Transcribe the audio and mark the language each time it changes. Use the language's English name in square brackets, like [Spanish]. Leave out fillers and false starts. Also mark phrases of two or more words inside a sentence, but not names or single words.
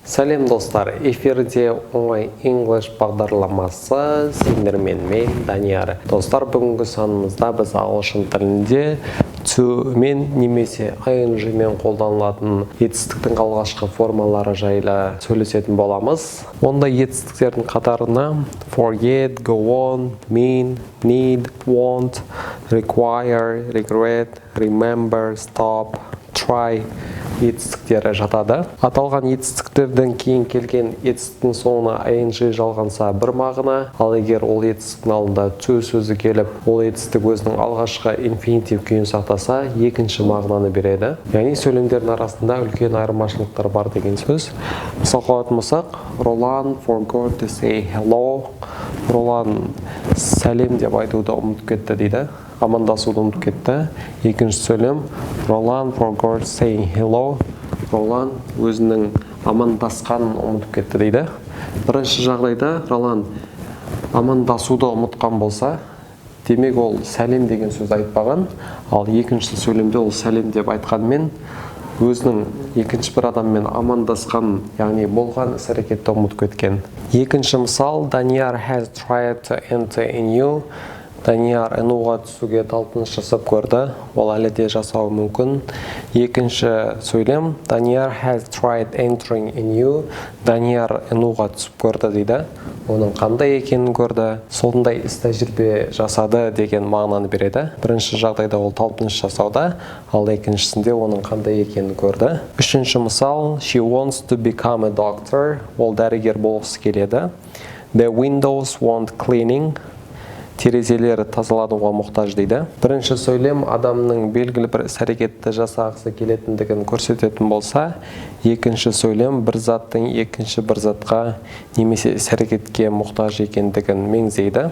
[Kazakh] Сәлем достар, эфирде оңай English бағдарламасы сендермен мен Данияр. Достар, бүгінгі санымызда біз ағылшын тілінде to-мен немесе ing-мен қолданылатын етістіктің алғашқы формалары жайлы сөйлесетін боламыз. Онда етістіктердің қатарына [English] forget, go on, mean, need, want, require, regret, remember, stop, try [Kazakh] етістіктері жатады. Аталған етістіктерден кейін келген етістіктің соңына ing жалғанса бір мағына, ал егер ол етістіктің алдында to сөзі келіп, ол етістік өзінің алғашқы инфинитив күйін сақтаса, екінші мағынаны береді. Яғни сөйлемдердің арасында үлкен айырмашылықтар бар деген сөз. Мысал қоятын болсақ, [English] Roland forgot to say hello. [Kazakh] Roland сәлем деп айтуды ұмытып кетті дейді. Амандасуды ұмытып кетті. Екінші сөйлем [English] Roland forgot saying hello. [Kazakh] Roland өзінің амандасқанын ұмытып кетті дейді. Бірінші жағдайда Roland амандасуды ұмытқан болса, демек ол сәлем деген сөз айтпаған, ал екінші сөйлемде ол сәлем деп айтқанмен өзінің екінші бір адаммен амандасқан, яғни болған іс-әрекетті ұмытып кеткен. Екінші мысал, [English] Данияр has tried to enter in you. [Kazakh] Данияр энуға түсуге талпыныс жасап көрді, ол әлі де жасауы мүмкін. Екінші сөйлем, [English] Данияр has tried entering in you. [Kazakh] Данияр энуға түсіп көрді дейді. Оның қандай екенін көрді, сондай іс-тәжірибе жасады деген мағынаны береді. Бірінші жағдайда ол талпыныс жасауда, ал екіншісінде оның қандай екенін көрді. Үшінші мысал, [English] she wants to become a doctor. [Kazakh] Ол дәрігер болғысы келеді. [English] The windows want cleaning. [Kazakh] Терезелер тазалануға мұқтаж дейді. Бірінші сөйлем адамның белгілі бір іс-әрекетті жасағысы келетіндігін көрсететін болса, екінші сөйлем бір заттың екінші бір затқа немесе іс-әрекетке мұқтаж екендігін меңзейді.